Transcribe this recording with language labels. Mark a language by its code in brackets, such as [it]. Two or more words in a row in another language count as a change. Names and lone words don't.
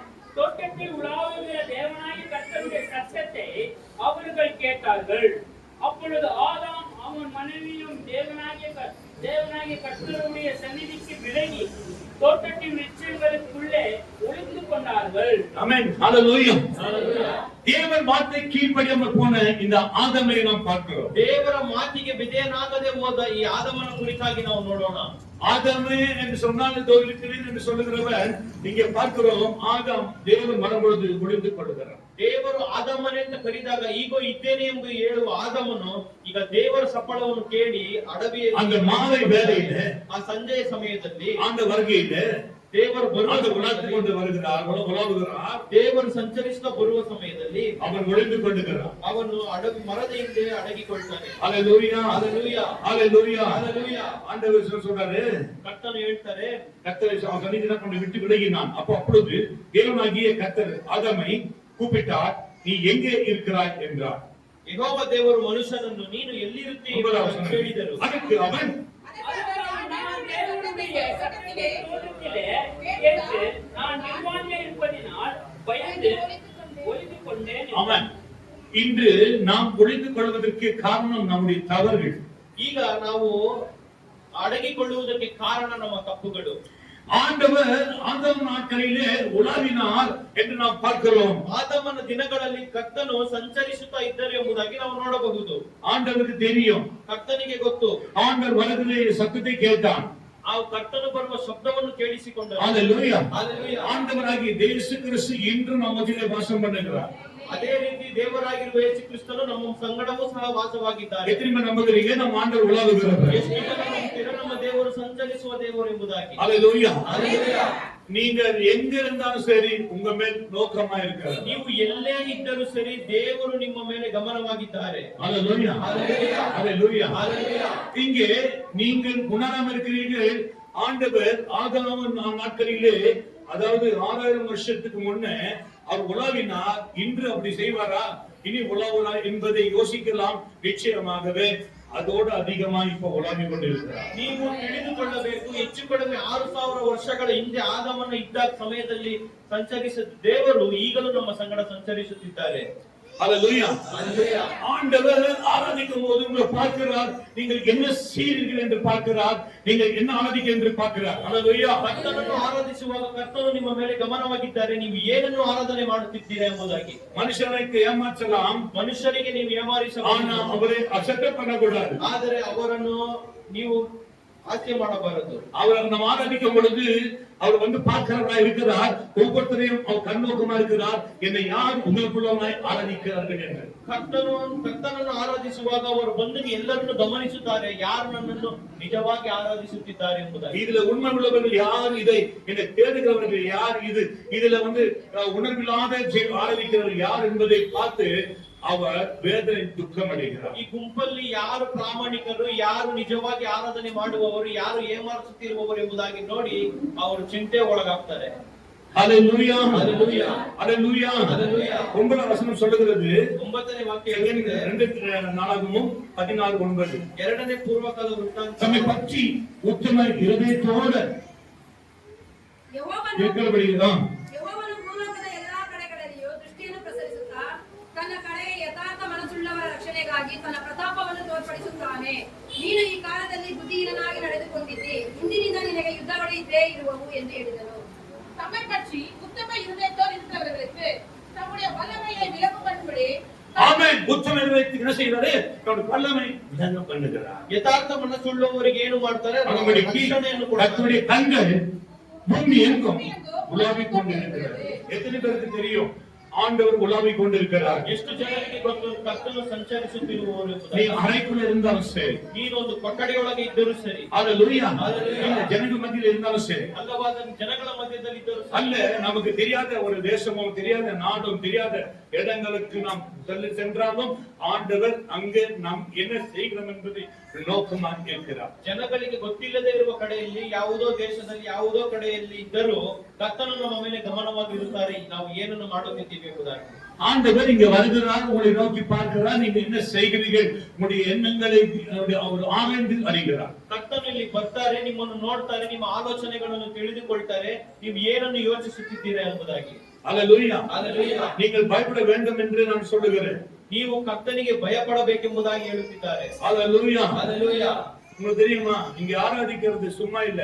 [ta] தோட்டத்தில் உலாவுகிற தேவனாகிய கர்த்தருடைய சத்தத்தை அவர்கள் கேட்டார்கள். அப்பொழுது ஆதாம் அவன் மனைவியும் தேவனாகிய கர்த்தருடைய சந்நிதிக்கு விலகி தோட்டத்தின் விருட்சங்களுக்குள்ளே ஒளிந்து கொண்டார்கள். ஆமென். ஹalleluya. தேவன் வார்த்தை கீழ்ப்படியாமல் போன இந்த ஆதாமை நாம் பார்க்கிறோம். [kn] ದೇವರ ಮಾತಿಗೆ ವಿಧೇಯನಾಗದೆ ಹೋದ ಈ ಆದಮನ ಕುರಿತಾಗಿ ನಾವು ನೋಡೋಣ. [ta] ஆதாமே என்று சொன்னால் இருக்கிறேன் என்று சொல்லுகிறவர் இங்கே பார்க்கிறோம். ஆதாம் தேவன் வரும்பொழுது ஒளிந்து கொள்கிறார். [kn] ದೇವರು ಆದಮನೆ ಅಂತ ಕರೆದಾಗ ಈಗ ಇದ್ದೇನೆ ಎಂದು ಹೇಳುವ ಆದಮನು ಈಗ ದೇವರ ಸಪ್ಪಳವನ್ನು ಕೇಳಿ ಅಡವಿಯಲ್ಲಿ [ta] அந்த மாலை வேளையில [kn] ಆ ಸಂಜೆಯ ಸಮಯದಲ್ಲಿ [ta] அந்த வருகையில [kn] ದೇವರು [ta] அந்த [kn] ಬರುವ [ta] உலாத்து கொண்டு வருகிறார், உலாவுகிறார். [kn] ದೇವರು ಸಂಚರಿಸುತ್ತಾ ಬರುವ ಸಮಯದಲ್ಲಿ [ta] அவன் ஒளிந்து கொள்கிறார். [kn] ಅವನು ಅಡವಿ ಮರದ ಹಿಂದೆ ಅಡಗಿಕೊಳ್ತಾನೆ. [ta] ஹalleluya. ஹalleluya. ஹalleluya. ஹalleluya. ஆண்டவர் சொல்றாரு, [kn] ಕರ್ತನು ಹೇಳ್ತಾರೆ, [ta] கர்த்தரை சன்னிதியில கொண்டு விட்டு விலகினான். அப்பொழுது தேவனாகிய கர்த்தர் ஆதாமை கூப்பிட்டார், நீ எங்கே இருக்கிறாய் என்றார். [kn] ಯೆಹೋವ ದೇವರು ಮನುಷ್ಯನನ್ನು ನೀನು ಎಲ್ಲಿರುತ್ತೀ ಎಂದು ಕೇಳಿದರು. ಅದಕ್ಕೆ ಅವன் [ta] நான் தேவனுடைய சத்தத்தை தோட்டத்திலே கேட்டு நான் நிர்வாணியா இருப்பதினால் பயந்து ஒளிந்து கொண்டேன். அவன் இன்று நாம் ஒளிந்து கொள்வதற்கு காரணம் நம்முடைய தவறுகள். [kn] ಈಗ ನಾವು ಅಡಗಿಕೊಳ್ಳುವುದಕ್ಕೆ ಕಾರಣ ನಮ್ಮ ತಪ್ಪುಗಳು. [ta] ஆண்டவர் ஆதாம் நாட்களிலே உலாவினார் என்று நாம் பார்க்கிறோம். [kn] ಆದಮನ ದಿನಗಳಲ್ಲಿ ಕರ್ತನು ಸಂಚರಿಸುತ್ತಾ ಇದ್ದರು ಎಂಬುದಾಗಿ ನಾವು ನೋಡಬಹುದು. [ta] ஆண்டவருக்கு தெரியும். [kn] ಕರ್ತನಿಗೆ ಗೊತ್ತು. [ta] ஆண்டவர் வருகிற சத்தத்தை கேட்டான். [kn] ಆ ಕರ್ತನು ಬರುವ ಶಬ್ದವನ್ನು ಕೇಳಿಸಿಕೊಂಡನು. [ta] ஹalleluya. ஹalleluya. ஆண்டவராகிய இயேசு கிறிஸ்து இன்று [kn] ನಮ್ಮ ಮಧ್ಯೆ ವಾಸ [ta] பண்ணுகிறார். [kn] ಅದೇ ರೀತಿ ದೇವರಾಗಿರುವ ಯೇಸು ಕ್ರಿಸ್ತನು ನಮ್ಮ ಸಂಗಡವೂ ಸಹ ವಾಸವಾಗಿದ್ದಾರೆ. [ta] எத்தனை நம்புகிறீங்க நம்ம ஆண்டவர் உலாவுகிறவர்? [kn] ಎಷ್ಟು ಜನ ನಂಬುತ್ತೀರೋ ನಮ್ಮ ದೇವರು ಸಂಚರಿಸುವ ದೇವರು ಎಂಬುದಾಗಿ. [ta] ஹalleluya. ஹalleluya. நீங்கள் எங்க இருந்தாலும் சரி உங்க மேல் நோக்கமா இருக்கிறார். [kn] ನೀವು ಎಲ್ಲೇ ಇದ್ದರೂ ಸರಿ ದೇವರು ನಿಮ್ಮ ಮೇಲೆ ಗಮನವಾಗಿದ್ದಾರೆ. [ta] ஹalleluya. ஹalleluya. ஹalleluya. ஹalleluya. இங்கே நீங்கள் உணராம இருக்கிறீர்கள். ஆண்டவர் ஆதாம் நாட்களிலே, அதாவது 6000 வருஷத்துக்கு முன்னே அவர் உலாவினார். இன்று அப்படி செய்வாரா, இனி உலாவரா என்பதை யோசிக்கலாம். நிச்சயமாகவே அதோடு அதிகமா இப்ப உலாவி கொண்டிருக்கிறார். [kn] ನೀವು ತಿಳಿದುಕೊಳ್ಳಬೇಕು, ಹೆಚ್ಚು ಕಡಿಮೆ 6000 ವರ್ಷಗಳ ಹಿಂದೆ ಆದಮನ ಇದ್ದ ಸಮಯದಲ್ಲಿ ಸಂಚರಿಸಿದ ದೇವರು ಈಗಲೂ ನಮ್ಮ ಸಂಗಡ ಸಂಚರಿಸುತ್ತಿದ್ದಾರೆ. [ta] ஹalleluya. ஹalleluya. ஆண்டவர் ஆராதிக்கும் போது உங்களை பார்க்கிறார். நீங்கள் என்ன செய்கிறீர்கள் என்று பார்க்கிறார். நீங்கள் என்ன ஆராதிக்க என்று பார்க்கிறார். ஹalleluya. [kn] ಕರ್ತನನ್ನು ಆರಾಧಿಸುವಾಗ ಕರ್ತನು ನಿಮ್ಮ ಮೇಲೆ ಗಮನವಾಗಿದ್ದಾರೆ. ನೀವು ಏನನ್ನು ಆರಾಧನೆ ಮಾಡುತ್ತಿದ್ದೀರಾ ಎಂಬುದಾಗಿ. [ta] மனுஷனுக்கு ஏமாற்றலாம், [kn] ಮನುಷ್ಯರಿಗೆ ನೀವು [ta] ஆனா [kn] ಏಮಾರಿಸಬಹುದು, [ta] அவரை அசட்டை பண்ணக்கூடாது. [kn] ಆದರೆ ಅವರನ್ನು ನೀವು ಹಾಸ್ಯ ಮಾಡಬಾರದು. [ta] அவர் நம்ம ஆராதிக்கும் பொழுது அவர் வந்து பார்க்கிறவரா இருக்கிறார். ஒவ்வொருத்தரையும் அவர் கண்ணோக்கமா இருக்கிறார். என்னை யார் உங்களுக்குள்ளமாய் ஆராதிக்கிறார்கள் என்று. [kn] ಕರ್ತನನ್ನು ಆರಾಧಿಸುವಾಗ ಅವರು ಬಂದು ಎಲ್ಲರನ್ನು ಗಮನಿಸುತ್ತಾರೆ, ಯಾರು ನನ್ನನ್ನು ನಿಜವಾಗಿ ಆರಾಧಿಸುತ್ತಿದ್ದಾರೆ ಎಂಬುದಾಗಿ. [ta] இதுல உண்மை உள்ளவர்கள் யார், இதை என்னை தேடுகிறவர்கள் யார், இதுல வந்து உணர்வில்லாத ஆராதிக்கிறவர்கள் யார் என்பதை பார்த்து அவர் வேதனை துக்கம் அடைகிறார். [kn] ಈ ಗುಂಪಲ್ಲಿ ಯಾರು ಪ್ರಾಮಾಣಿಕರು, ಯಾರು ನಿಜವಾಗಿ ಆರಾಧನೆ ಮಾಡುವವರು, ಯಾರು ಏಮಾರಿಸುತ್ತಿರುವವರು ಎಂಬುದಾಗಿ ನೋಡಿ ಅವರು ಚಿಂತೆ ಒಳಗಾಗ್ತಾರೆ. [ta] ஹalleluya. ஹalleluya. ஹalleluya. ஹalleluya. 9வது வசனம் சொல்லுகிறது, [kn] 9ನೇ ವಾಕ್ಯ ಹೇಳಿದೆ, 2:4-9 ಎರಡನೇ ಪೂರ್ವಕಾಲ ವೃತ್ತಾಂತ, [ta] தம்மை பற்றி உத்தம இருதயத்தோட கேட்கிறபடிதான் [kn] ಯೆಹೋವನು ಭೂಲೋಕದ ಎಲ್ಲಾ ಕಡೆಗಳಲ್ಲಿಯೂ ದೃಷ್ಟಿಯನ್ನು ಪ್ರಸರಿಸುತ್ತಾ ತನ್ನ ಕಡೆಗೆ ಯಥಾರ್ಥ ಮನಸ್ಸುಳ್ಳವರ ರಕ್ಷಣೆಗಾಗಿ ತನ್ನ ಪ್ರತಾಪವನ್ನು ತೋರ್ಪಡಿಸುತ್ತಾನೆ. ನೀನು ಈ ಕಾಲದಲ್ಲಿ ಬುದ್ಧಿಹೀನನಾಗಿ ನಡೆದುಕೊಂಡಿದ್ದಿ, ಇಂದಿನಿಂದ ನಿನಗೆ ಯುದ್ಧಗಳು ಇದ್ದೇ ಇರುವವು ಎಂದು ಹೇಳಿದನು. [ta] தம்மை பற்றி உத்தம இருதயத்தோடு இருக்கிறவர்களுக்கு தம்முடைய வல்லமையை விளங்கு பண்ணும்படி ஆமென். உத்தம இருதயத்துக்கு என்ன செய்கிறாரு? தன்னுடைய வல்லமை விளங்க பண்ணுகிறார். [kn] ಯಥಾರ್ಥ ಮನಸ್ಸುಳ್ಳವರಿಗೆ ಏನು ಮಾಡ್ತಾರೆ? ರಕ್ಷಣೆಯನ್ನು ಕೊಡ್ತಾರೆ. [ta] கர்த்தருடைய கண்கள் பூமி எங்கும் உலாவிக் கொண்டிருக்கிறது. எத்தனை பேருக்கு தெரியும் ஆண்டவர் உலாவிக் கொண்டிருக்கிறார்? [kn] ಎಷ್ಟು ಜನರಿಗೆ ಗೊತ್ತು ಕರ್ತನು ಸಂಚರಿಸುತ್ತಿರುವವರು [ta] நீ [kn] ಎಂಬುದಾಗಿ? [ta] அறைக்குள்ள இருந்தாலும் சரி, [kn] ನೀನೊಂದು ಕೊಠಡಿಯೊಳಗೆ ಇದ್ದರೂ ಸರಿ, [ta] ஹalleluya, ஹalleluya. இந்த ஜனங்கள் மத்தியில் இருந்தாலும் சரி, [kn] ಅಲ್ಲವಾದ ಜನಗಳ ಮಧ್ಯದಲ್ಲಿ ಇದ್ದರೂ ಸರಿ, [ta] அல்ல நமக்கு தெரியாத ஒரு தேசமும் தெரியாத நாடும் தெரியாத இடங்களுக்கு நாம் சென்றாலும் ஆண்டவர் அங்கே நாம் என்ன செய்கிறோம் என்பதை நோக்கமாக இருக்கிறார். [kn] ಜನಗಳಿಗೆ ಗೊತ್ತಿಲ್ಲದೆ ಇರುವ ಕಡೆಯಲ್ಲಿ, ಯಾವುದೋ ದೇಶದಲ್ಲಿ ಯಾವುದೋ ಕಡೆಯಲ್ಲಿ ಇದ್ದರೂ ಕರ್ತನು ನಮ್ಮ ಮೇಲೆ ಗಮನವಾಗಿರುತ್ತಾರೆ, ನಾವು ಏನನ್ನು ಮಾಡುತ್ತಿದ್ದೀವಿ ಎಂಬುದಾಗಿ. [ta] ஆண்டவர் இங்க வருகிறார், உங்களை நோக்கி பார்க்கிறார், நீங்க என்ன செய்கிறீர்கள், உங்களுடைய எண்ணங்களை அவர் ஆராய்ந்து அறிகிறார். [kn] ಕರ್ತನು ಇಲ್ಲಿ ಬರ್ತಾರೆ, ನಿಮ್ಮನ್ನು ನೋಡ್ತಾರೆ, ನಿಮ್ಮ ಆಲೋಚನೆಗಳನ್ನು ತಿಳಿದುಕೊಳ್ತಾರೆ, ನೀವು ಏನನ್ನು ಯೋಚಿಸುತ್ತಿದ್ದೀರಾ ಎಂಬುದಾಗಿ. [ta] அல்லேலூயா. ஹalleluya. நீங்கள் பயப்பட வேண்டும் என்று நான் சொல்லுகிறேன். [kn] ನೀವು ಕರ್ತನಿಗೆ ಭಯಪಡಬೇಕೆಂಬುದಾಗಿ ಹೇಳುತ್ತಿದ್ದಾರೆ. [ta] ஹalleluya. [kn] ಹಲ್ಲೆಲೂಯಾ. [ta] உங்களுக்கு தெரியுமா இங்க ஆராதிக்கிறது சும்மா இல்ல.